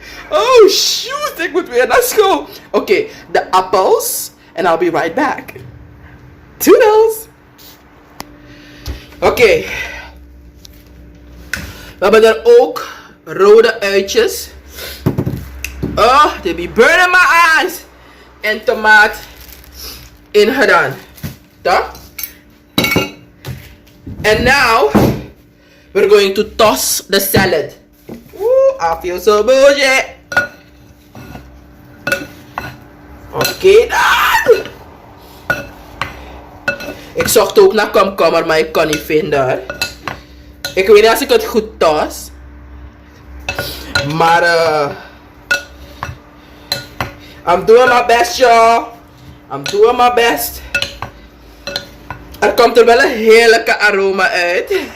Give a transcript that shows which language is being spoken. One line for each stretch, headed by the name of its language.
English: Oh shoot,
Dutch: ik moet weer naar school. Oké, de appels.
English: And I'll be right back. Toodles.
Dutch: Oké. We hebben er ook rode uitjes.
English: Oh, they be burning my eyes.
Dutch: En tomaat in gedaan. Toch?
English: And now we're going to toss the salad. Ooh, I feel so bougie.
Dutch: Oké dan. Ik zocht ook naar komkommer, maar ik kon niet vinden. Ik weet niet als ik het goed toss. Maar
English: I'm doing my best, y'all. I'm doing my best.
Dutch: Er komt er wel een heerlijke aroma uit.